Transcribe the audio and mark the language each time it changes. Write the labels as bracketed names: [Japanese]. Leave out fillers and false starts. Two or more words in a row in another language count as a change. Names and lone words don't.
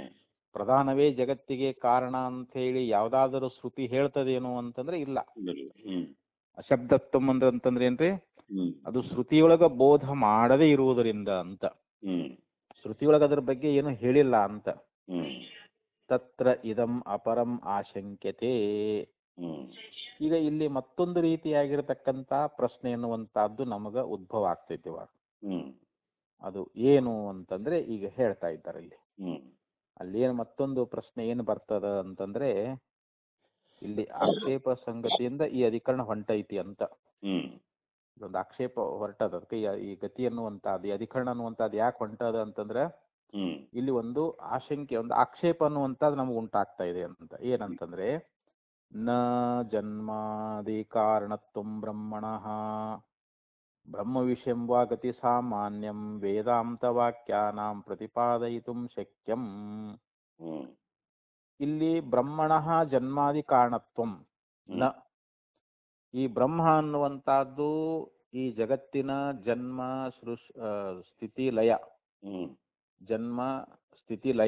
[Kannada] ಪ್ರಧಾನವೇ ಜಗತ್ತಿಗೆ ಕಾರಣ ಅಂಥೇಳಿ ಯಾವುದಾದರೂ ಶ್ರುತಿ ಹೇಳ್ತದೇನು ಅಂತಂದ್ರೆ ಇಲ್ಲ. ಹ್ಮ್ ಅಶಬ್ದತ್ವಂ ಅಂತಂದ್ರೆ ಏನ್ರಿ, ಹ್ಮ್ ಅದು ಶ್ರುತಿಯೊಳಗ ಬೋಧ ಮಾಡದೇ ಇರುವುದರಿಂದ ಅಂತ. ಹ್ಮ್ ಶ್ರುತಿಯೊಳಗ ಅದ್ರ ಬಗ್ಗೆ ಏನು ಹೇಳಿಲ್ಲ ಅಂತ. ಹ್ಮ್ [Sanskrit] ತತ್ರ ಇದಂ ಅಪರಂ ಆಶಂಕ್ಯತೆ. ಹ್ಮ್ [Kannada] ಈಗ ಇಲ್ಲಿ ಮತ್ತೊಂದು ರೀತಿಯಾಗಿರತಕ್ಕಂಥ ಪ್ರಶ್ನೆ ಎನ್ನುವಂತಹದ್ದು ನಮಗ ಉದ್ಭವ ಆಗ್ತೈತಿ ಇವಾಗ. ಹ್ಮ್ ಅದು ಏನು ಅಂತಂದ್ರೆ ಈಗ ಹೇಳ್ತಾ ಇದ್ದಾರೆ ಇಲ್ಲಿ. ಹ್ಮ್ ಅಲ್ಲಿ ಏನು ಮತ್ತೊಂದು ಪ್ರಶ್ನೆ ಏನು ಬರ್ತದ ಅಂತಂದ್ರೆ, ಇಲ್ಲಿ ಆಕ್ಷೇಪ ಸಂಗತಿಯಿಂದ ಈ ಅಧಿಕರಣ ಹೊಂಟೈತಿ ಅಂತ ಹ್ಮ್ ಒಂದು ಆಕ್ಷೇಪ ಹೊರಟದ. ಅದಕ್ಕೆ ಈ ಗತಿ ಅನ್ನುವಂಥದ್ದು, ಈ ಅಧಿಕರಣ ಅನ್ನುವಂಥದ್ದು ಯಾಕೆ ಹೊಂಟದ ಅಂತಂದ್ರೆ ಹ್ಮ್ ಇಲ್ಲಿ ಒಂದು ಆಶಂಕೆ, ಒಂದು ಆಕ್ಷೇಪ ಅನ್ನುವಂಥದ್ದು ನಮಗೆ ಉಂಟಾಗ್ತಾ ಇದೆ ಅಂತ. [Sanskrit] ಏನಂತಂದ್ರೆ ನ ಜನ್ಮಾದಿ ಕಾರಣತ್ವಂ ಬ್ರಹ್ಮಣಃ ಬ್ರಹ್ಮ ವಿಷಯಂ ವಾ ಗತಿ ಸಾಮಾನ್ಯಂ ವೇದಾಂತ ವಾಕ್ಯಾನಾಂ ಪ್ರತಿಪಾದಯಿತುಂ ಶಕ್ಯಂ. ಹ್ಮ್ [Kannada] ಇಲ್ಲಿ [Sanskrit] ಬ್ರಹ್ಮಣಃ ಜನ್ಮಾದಿ ಕಾರಣತ್ವಂ ನ, [Kannada] ಈ ಬ್ರಹ್ಮ ಅನ್ನುವಂಥದ್ದು ಈ ಜಗತ್ತಿನ ಜನ್ಮ ಸ್ಥಿತಿ ಲಯ, ಹ್ಮ್ ಜನ್ಮ ಸ್ಥಿತಿ ಲಯ